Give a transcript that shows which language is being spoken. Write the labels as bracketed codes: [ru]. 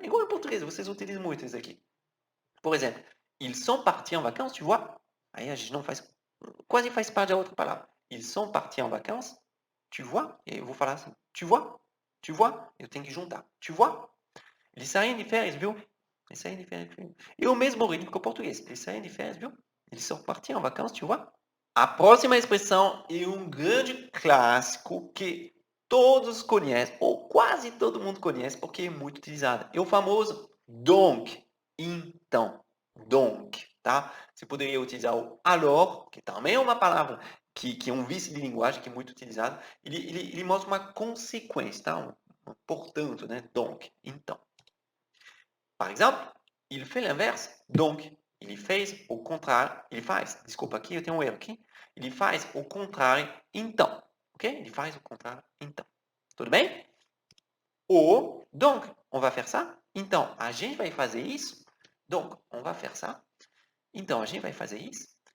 [pt] Igual em português, vocês utilizam muito isso aqui. Por exemplo, [fr] ils sont partis en vacances, tu vois. [pt] Aí a gente não faz, quase faz parte da outra palavra. [fr] Ils sont partis en vacances, tu vois. [pt] E eu vou falar assim, [fr] tu vois, tu vois. [pt] Eu tenho que juntar, [fr] tu vois. [pt] Eles saem de férias, viu? Eles saem de férias, viu? E o mesmo ritmo que o português. Eles saem de férias, viu? [fr] Eles sont partis en vacances, tu vois. [pt] A próxima expressão é um grande clássico que todos conhecem, ou quase todo mundo conhece, porque é muito utilizada. É o famoso donc. Então. Donc, tá? Você poderia utilizar o alors, que também é uma palavra que é um vício de linguagem que é muito utilizado. Ele mostra uma consequência, tá? Portanto, né? Donc, então. [fr] Par exemple, il fait l'inverse, donc. [pt] Ele fez o contrário, ele faz, desculpa aqui, eu tenho um erro aqui. Ele faz o contrário, então. Ok? Ele faz o contrário, então. Tudo bem? Ou, [fr] donc, on va faire ça. [pt] Então, a gente vai fazer isso. [fr] Donc, on va faire ça. [pt] Então, a gente vai fazer isso.